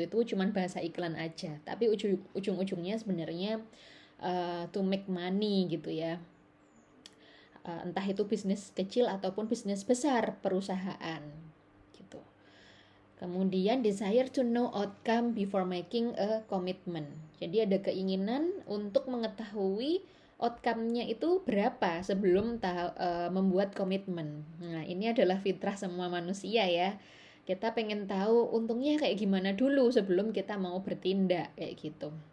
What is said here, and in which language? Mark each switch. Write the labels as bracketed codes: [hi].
[id] Itu cuman bahasa iklan aja. Tapi ujung-ujungnya sebenarnya [en] to make money [id] gitu ya. Entah itu bisnis kecil ataupun bisnis besar perusahaan gitu. [en] Kemudian desire to know outcome before making a commitment. [id] Jadi ada keinginan untuk mengetahui outcome-nya itu berapa sebelum membuat komitmen. Nah, ini adalah fitrah semua manusia ya. Kita pengen tahu untungnya kayak gimana dulu sebelum kita mau bertindak kayak gitu.